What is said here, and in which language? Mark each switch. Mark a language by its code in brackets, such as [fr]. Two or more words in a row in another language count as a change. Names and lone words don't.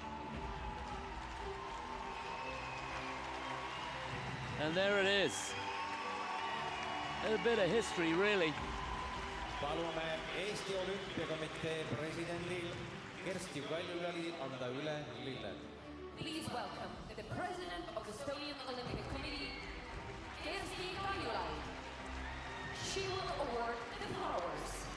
[en] And there it is. A bit of history, really. [et] Palume Eesti Olümpiakomitee presidendil Kersti Kaljulali anda üle lilled. [en] Please welcome the president of the Estonian Olympic Committee, Kersti Kaljulali. She will award the flowers.